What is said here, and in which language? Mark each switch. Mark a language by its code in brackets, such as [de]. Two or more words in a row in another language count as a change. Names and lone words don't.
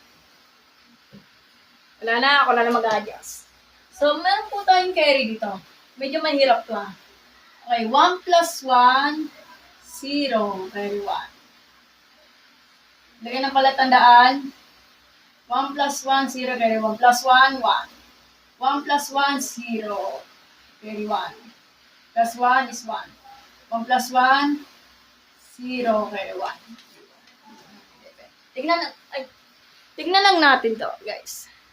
[tl] Wala na, ako na lang mag-adjust. So, meron po tayong carry dito. Medyo mahirap to. Okay, [en] 1 plus 1, 0, carry 1. [tl] Lagyan ng palatandaan. [en] 1 plus 1, 0, carry 1. Plus 1, 1. 1 plus 1, 0, carry 1. Plus 1 is 1. 1 plus 1, 0, carry 1. [tl] Tignan lang natin to, guys.